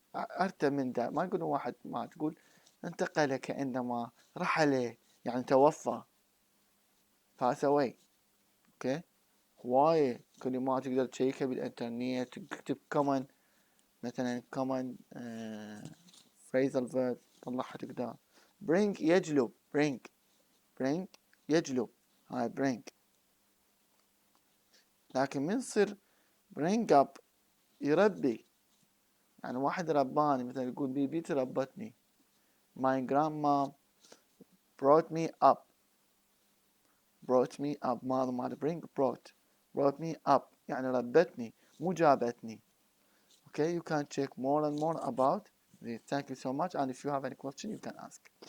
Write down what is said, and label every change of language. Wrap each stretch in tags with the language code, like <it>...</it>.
<ar>أرتى من die، ما يقولون واحد ما تقول انتقل كأنما رحل يعني توفى pass away. اوكي هواية كلمات تقدر تشيكها بالإنترنت، تكتب common مثلا common phrasal verb طلعها تقدر. bring يجلب bring يجلب هاي bring. لكن من يصير bring up يربي، يعني واحد رباني مثلا يقول بيبيتي ربتني</ar> <en>my grandma brought me up</en> <ar>ماذا معنى bring brought me up يعني ربتني مو جابتني.</ar> <en>Okay, you can check more and more about this. Thank you so much, and if you have any question you can ask.</en>